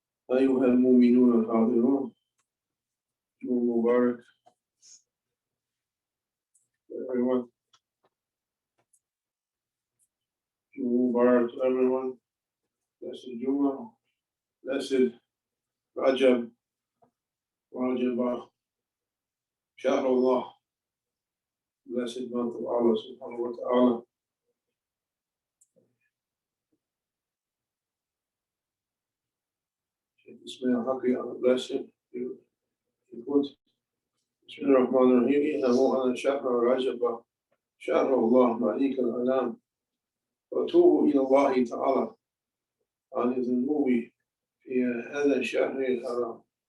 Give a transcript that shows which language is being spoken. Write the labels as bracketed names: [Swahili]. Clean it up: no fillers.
[Arabic] أيها المؤمنون الحاضرون جمعة مبارك [English] everyone. Jumuah Mubarak to everyone. Blessed Jumuah, blessed Rajab, Shahrullah, blessed month of Allah subhanahu wa ta'ala. Bismillah al-Haqq, Allah bless him. You put Bismillah ar-Rahman ar-Rahim. [Arabic] إنه أنا شهر رجب شهر الله مليك الأنام وتوبوا إلى الله تعالى عن الذنوب في هذا الشهر الحرام.